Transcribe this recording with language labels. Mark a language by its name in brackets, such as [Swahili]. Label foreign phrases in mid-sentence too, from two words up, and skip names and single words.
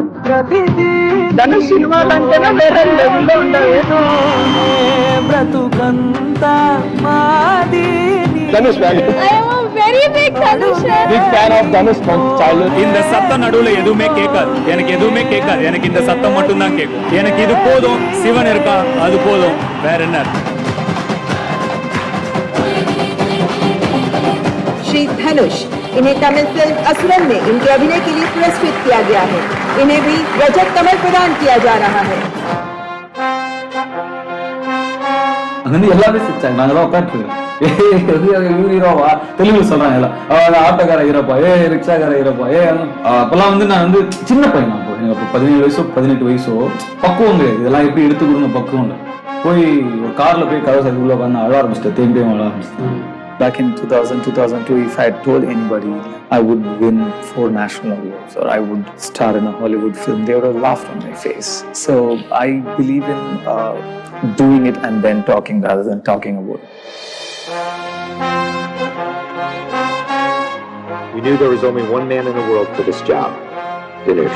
[Telugu] ధనుష్ సినిమాలంటేనే వేరే లెవెల్లో ఉండేది. బ్రతుకంతా మాది. [English] Dhanush fan. I am a very big Dhanush fan. Big fan of Dhanush from childhood. [Tamil] இந்த சத்தம் நடுவுல எதுவுமே கேட்காது, எனக்கு எதுவுமே கேட்காது. எனக்கு இந்த சத்தம் மட்டும் தான் கேட்கும். எனக்கு இது போதும், சிவன் இருக்கா அது போதும், வேற என்ன. [Hindi] श्री धनुष, इन्हें तमिल फिल्म असुरन में इनके अभिनय के लिए पुरस्कृत किया गया है. इन्हें भी रजत कमल प्रदान किया जा रहा है. [Tamil] அங்கிருந்து எல்லாமே சிரிச்சாங்க. நாங்களாம் உட்காந்துருக்கோம், ஹீரோவா தெலுங்கு சொல்றாங்க எல்லாம், ஆட்டோக்கார ஹீரோப்பா, ரிக்ஷாக்கார ஹீரோப்பா, அப்பெல்லாம் வந்து நான் வந்து சின்ன பையன். அப்போ எனக்கு 17 வயசோ 18 வயசோ, பக்குவம் கிடையாது. இதெல்லாம் எப்படி எடுத்து கொடுங்க பக்குவம் இல்லை. போய் ஒரு கார்ல போய் கதவை சரி உள்ள உட்காந்து அழ ஆரம்பிச்சிட்டேன், தேம்பி அழ ஆரம்பிச்சிட்டேன். [English] Back in 2000, 2002, if I had told anybody I would win 4 national awards or I would star in a Hollywood film, they would have laughed on my face. So I believe in doing it and then talking rather than talking about it. We knew there was only one man in the world for this job, Dhanush.